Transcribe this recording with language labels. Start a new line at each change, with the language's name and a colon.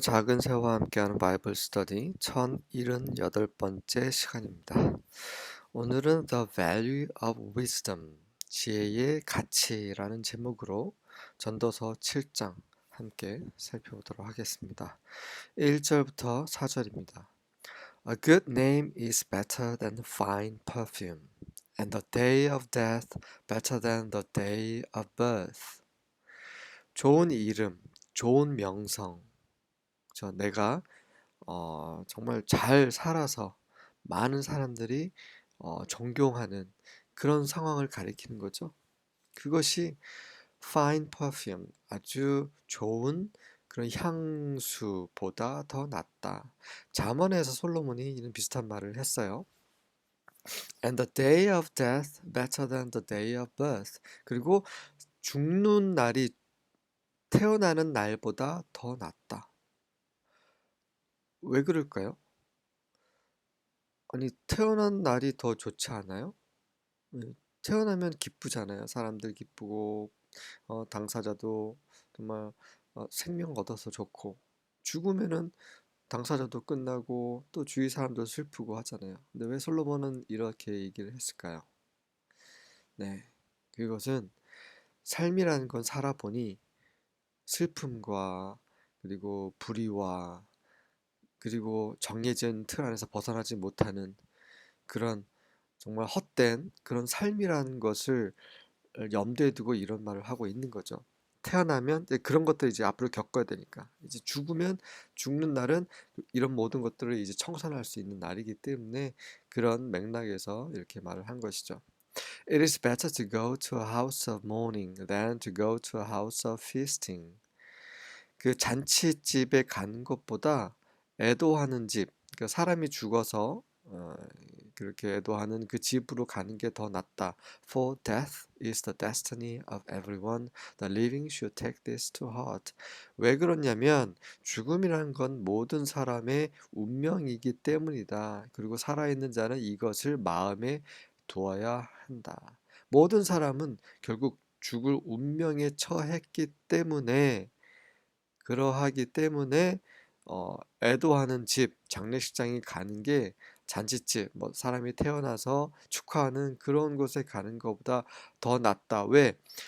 Korean: 작은 새와 함께하는 바이블 스터디 1078번째 시간입니다. 오늘은
English: The Value of Wisdom,
Korean: 지혜의 가치라는 제목으로 전도서 7장 함께 살펴보도록 하겠습니다. 1절부터 4절입니다.
English: A good name is better than fine perfume, and the day of death better than the day of birth.
Korean: 좋은 이름, 좋은 명성, 내가 정말 잘 살아서 많은 사람들이 존경하는 그런 상황을 가리키는 거죠. 그것이
English: fine perfume,
Korean: 아주 좋은 그런 향수보다 더 낫다. 잠언에서 솔로몬이 이런 비슷한 말을 했어요.
English: And the day of death better than the day of birth.
Korean: 그리고 죽는 날이 태어나는 날보다 더 낫다. 왜 그럴까요? 아니, 태어난 날이 더 좋지 않아요? 태어나면 기쁘잖아요. 사람들 기쁘고, 당사자도 정말 생명 얻어서 좋고, 죽으면은 당사자도 끝나고 또 주위 사람도 슬프고 하잖아요. 근데 왜 솔로몬은 이렇게 얘기를 했을까요? 네, 그것은 삶이라는 건 살아보니 슬픔과 그리고 불의와 그리고 정해진 틀 안에서 벗어나지 못하는 그런 정말 헛된 그런 삶이라는 것을 염두에 두고 이런 말을 하고 있는 거죠. 태어나면 이제 그런 것들 이제 앞으로 겪어야 되니까 이제 죽으면 죽는 날은 이런 모든 것들을 이제 청산할 수 있는 날이기 때문에 그런 맥락에서 이렇게 말을 한 것이죠.
English: It is better to go to a house of mourning than to go to a house of feasting.
Korean: 그 잔치집에 가는 것보다 애도하는 집, 그러니까 사람이 죽어서 그렇게 애도하는 그 집으로 가는 게 더 낫다.
English: For death is the destiny of everyone. The living should take this to heart.
Korean: 왜 그러냐면 죽음이라는 건 모든 사람의 운명이기 때문이다. 그리고 살아있는 자는 이것을 마음에 두어야 한다. 모든 사람은 결국 죽을 운명에 처했기 때문에 그러하기 때문에 애도하는 집, 장례식장에 가는 게 잔치집, 뭐 사람이 태어나서 축하하는 그런 곳에 가는 것보다 더 낫다. 왜?